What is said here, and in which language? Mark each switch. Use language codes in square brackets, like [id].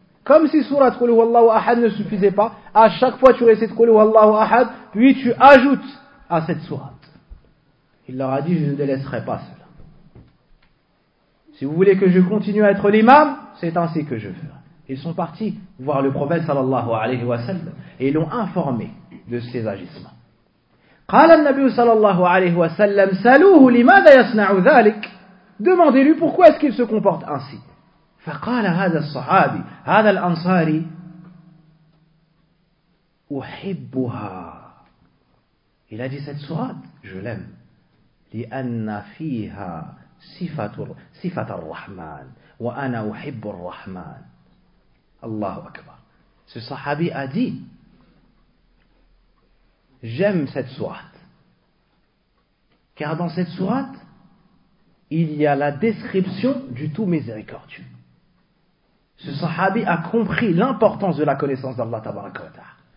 [fr] comme si sourate Qul Huwallahu Ahad ne suffisait pas, à chaque fois tu récites Qul Huwallahu Ahad, puis tu ajoutes à cette sourate. Il leur a dit, je ne délaisserai pas cela. Si vous voulez que je continue à être l'imam, c'est ainsi que je ferai. Ils sont partis voir le prophète sallallahu alayhi wa sallam et l'ont informé de ses agissements. [ar] قال النبي صلى الله عليه وسلم سألوه لماذا يصنع ذلك؟ [fr] Demandez-lui pourquoi est-ce qu'il se comporte ainsi. [ar] فقال هذا الصحابي هذا الأنصاري أحبها. [fr] Il a dit cette sourate, je l'aime. [ar] لأن فيها صفة الرحمن وأنا أحب الرحمن. الله أكبر. [fr] Ce sahabi a dit, j'aime cette sourate. Car dans cette sourate, il y a la description du tout miséricordieux. Ce sahabi a compris l'importance de la connaissance d'Allah tabaraka wa ta'ala.